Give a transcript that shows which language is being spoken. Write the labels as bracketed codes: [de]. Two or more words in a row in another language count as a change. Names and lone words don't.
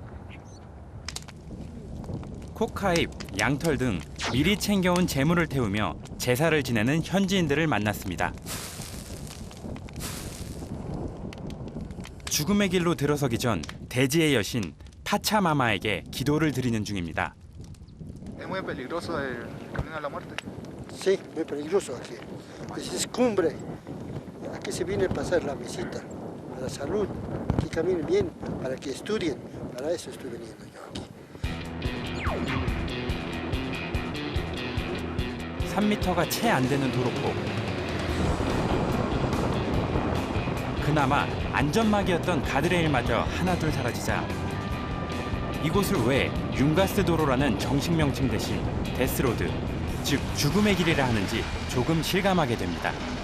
[ko] 코카잎, 양털 등 미리 챙겨온 재물을 태우며 제사를 지내는 현지인들을 만났습니다. 죽음의 길로 들어서기 전 대지의 여신 파차마마에게 기도를 드리는 중입니다. [es] Es muy peligroso el camino a la muerte. Sí, muy peligroso aquí. Pues es cumbre. Aquí se viene a pasar la visita, a la salud, que caminen bien, para que estudien. Para eso estoy veniendo yo aquí. [ko] 3m가 채 안 되는 도로폭. 그나마 안전막이었던 가드레일마저 하나둘 사라지자 이곳을 왜 윤가스 도로라는 정식 명칭 대신 데스로드, 즉 죽음의 길이라 하는지 조금 실감하게 됩니다.